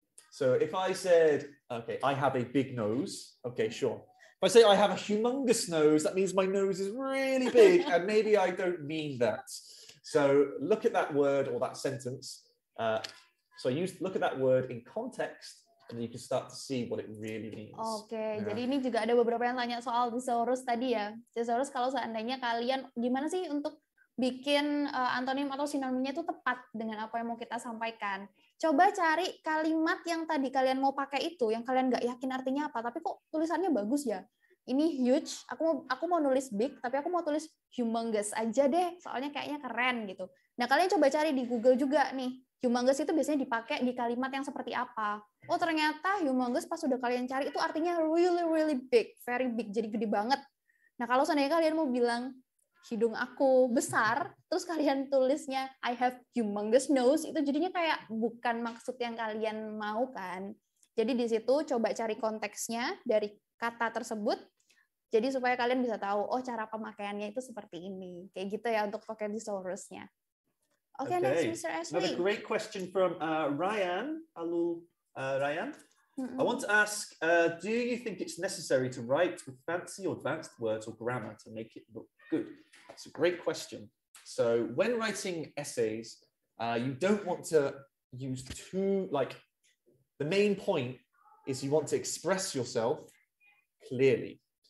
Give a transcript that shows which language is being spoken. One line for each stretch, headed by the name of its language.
English: So if I said, okay, I have a big nose, okay, sure. If I say I have a humongous nose, that means my nose is really big, and maybe I don't mean that. So look at that word or that sentence. Look at that word in context, and you can start to see what it really means.
Indonesian: Oke, jadi ini juga ada beberapa yang tanya soal thesaurus tadi ya. Thesaurus kalau seandainya kalian, gimana sih untuk bikin antonim atau sinonimnya itu tepat dengan apa yang mau kita sampaikan. Coba cari kalimat yang tadi kalian mau pakai itu, yang kalian nggak yakin artinya apa, tapi kok tulisannya bagus ya. Ini huge, aku mau nulis big, tapi aku mau tulis humongous aja deh, soalnya kayaknya keren gitu. Nah, kalian coba cari di Google juga nih, humongous itu biasanya dipakai di kalimat yang seperti apa. Oh, ternyata humongous pas udah kalian cari itu artinya
English: really, really big, very big,
Indonesian: jadi gede banget. Nah, kalau seandainya kalian mau bilang, hidung aku besar, terus kalian tulisnya
English: I have humongous nose,
Indonesian: itu jadinya kayak bukan maksud yang kalian mau kan. Jadi di situ coba cari konteksnya dari kata tersebut, jadi supaya kalian bisa tahu, oh cara pemakaiannya itu seperti ini. Kayak gitu ya untuk pakai thesaurusnya.
English: Okay, next, Mr. Ashley. Another great question from Ryan. Hello, Ryan. I want to ask, do you think it's necessary to write with fancy or advanced words or grammar to make it look good? That's a great question. So when writing essays, you don't want to use the main point is you want to express yourself clearly.